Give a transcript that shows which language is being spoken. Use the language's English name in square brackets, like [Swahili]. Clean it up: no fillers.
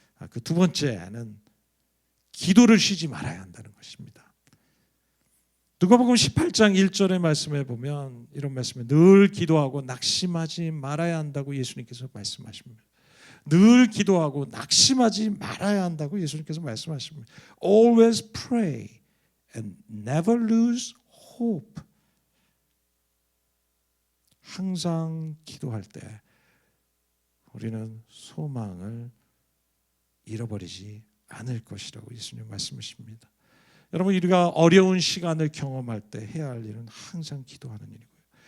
[Korean] 그 두 번째는 기도를 쉬지 말아야 한다는 것입니다. 누가복음 18장 1절의 말씀에 보면 이런 말씀을 늘 기도하고 낙심하지 말아야 한다고 예수님께서 말씀하십니다. 늘 기도하고 낙심하지 말아야 한다고 예수님께서 말씀하십니다. [English] Always pray and never lose hope. [Korean] 항상 기도할 때 우리는 소망을 잃어버리지 않을 것이라고 예수님 말씀하십니다. 여러분, 우리가 어려운 시간을 경험할 때 해야 할 일은 항상 기도하는 일이고요.